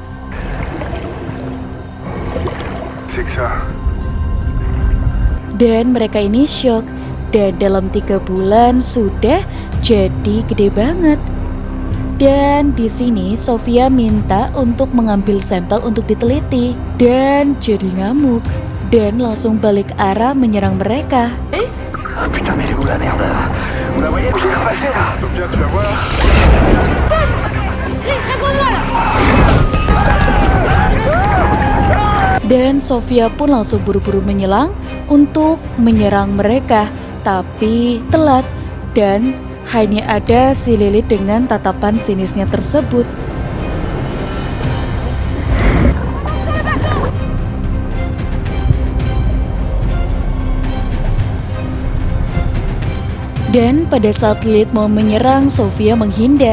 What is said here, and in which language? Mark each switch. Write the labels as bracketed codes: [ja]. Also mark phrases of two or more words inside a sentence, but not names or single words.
[id] Dan mereka ini syok. Dan dalam 3 bulan sudah jadi gede banget. Dan di sini Sofia minta untuk mengambil sampel untuk diteliti. Dan jadi ngamuk. Dan langsung balik arah menyerang mereka. [fr] Chris? Ah putain, mais elle est où la merde? Vous la voyez? Je vais passer là. Sofia, tu la vois là? Chris, réponds-moi là! [id] Dan Sofia pun langsung buru-buru menyelang untuk menyerang mereka. Tapi telat, dan hanya ada si Lilith dengan tatapan sinisnya tersebut. Dan pada saat Lilith mau menyerang, Sofia menghindar.